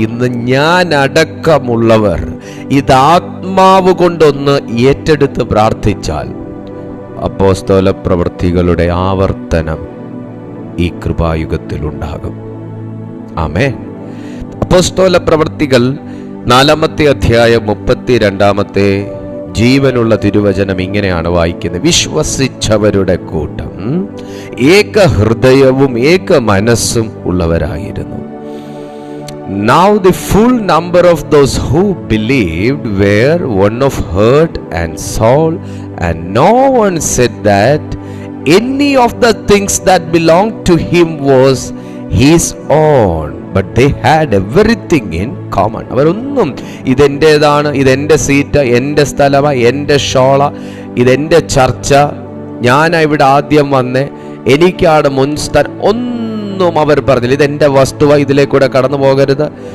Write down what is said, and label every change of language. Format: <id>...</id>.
<ml>ഇന്ന് ഞാൻ അടക്കമുള്ളവർ ഇത് ആത്മാവ് കൊണ്ടൊന്ന് ഏറ്റെടുത്ത് പ്രാർത്ഥിച്ചാൽ അപ്പോസ്തല പ്രവൃത്തികളുടെ ആവർത്തനം ഈ കൃപായുഗത്തിലുണ്ടാകും. ആമേൻ. അപ്പോസ്തല പ്രവൃത്തികൾ 4-ാമത്തെ അധ്യായം 32-ാമത്തെ ജീവനുള്ള തിരുവചനം ഇങ്ങനെയാണ് വായിക്കുന്നത്: വിശ്വസിച്ചവരുടെ കൂട്ടം ഏക ഹൃദയവും ഏക മനസ്സും ഉള്ളവരായിരുന്നു.</ml> <en>Now the full number of those who believed were one of heart and soul, and no one said that any of the things that belonged to him was his own, but they had everything in common.</en> <ml>അവരൊന്നും ഇതെൻ്റേതാണ്, ഇതെൻ്റെ seat, എൻ്റെ സ്ഥലമാണ്, എൻ്റെ ഷോള, ഇതെൻ്റെ ചർച്ച, ഞാനാ ഇവിടെ ആദ്യം വന്നേ, എനിക്കാണ് മുൻസ്ഥാനം, ഒന്നും അവർ പറഞ്ഞില്ല. ഇതെൻ്റെ വസ്തുവ, ഇതിലേക്കൂടെ കടന്നു പോകരുത്.</ml>